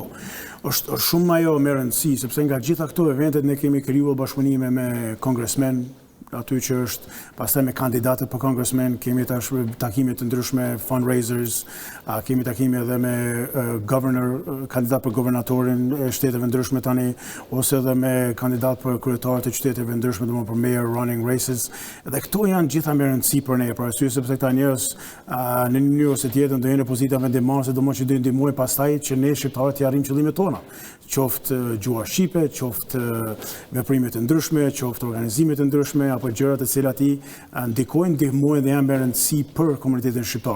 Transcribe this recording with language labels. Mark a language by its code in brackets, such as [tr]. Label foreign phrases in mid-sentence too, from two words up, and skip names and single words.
[sq] Është shumë ajo me rëndësi, sepse nga gjitha këto eventet ne kemi krijuar bashkëpunime me kongresmen, aty që është pastaj me kandidatët për kongresmen, kemi tash takime të ndryshme, fundraisers, kemi takime edhe me kandidat për guvernatorin e shteteve ndryshme tani, ose edhe me kandidat për kryetarët e qyteteve ndryshme, domethënë për [en] mayor running races. [sq] Dhe këto janë gjitha me rëndësi për ne, për arsye sepse këta njerëz në një mënyrë ose tjetër do jenë në pozita vendimmarrëse, domethënë që do ndihmojnë pastaj që ne shqiptarët të arrijmë qëllimet tona. Qoftë gjuha shqipe, qoftë veprimet e ndryshme, qoftë organizimet e ndryshme, apo gjërat e cilat i ndikojnë, ndihmojnë dhe janë me rëndësi për komunitetin shqiptar.